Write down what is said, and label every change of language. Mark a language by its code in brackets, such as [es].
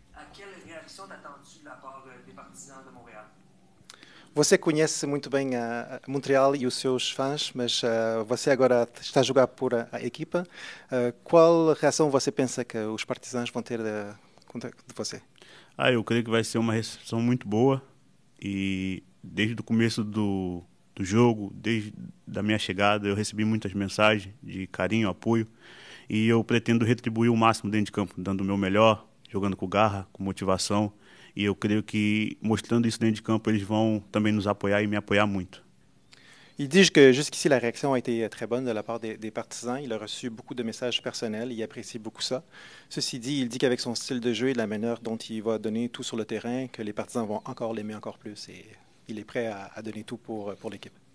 [fr] À quelle réaction t'attends-tu de la part des partisans de Montréal? [pt] Você conhece muito bem a Montreal e os seus fãs, mas você agora está a jogar por a equipa. Qual reação você pensa que os partisans vão ter de você? Eu creio que vai ser uma recepção muito boa e desde o começo do jogo, desde a minha chegada, eu recebi muitas mensagens de carinho, apoio e eu pretendo retribuir o máximo dentro de campo, dando o meu melhor, jogando com garra, com motivação. E eu creio que, mostrando isso dentro de campo, eles vão também nos apoiar e me apoiar muito. [fr] Il dit que jusqu'ici, la réaction a été très bonne de la part des partisans. Il a reçu beaucoup de messages personnels. Il apprécie beaucoup ça. Ceci dit, il dit qu'avec son style de jeu et la manière dont il va donner tout sur le terrain, que les partisans vont encore l'aimer encore plus. Et il est prêt à donner tout pour l'équipe.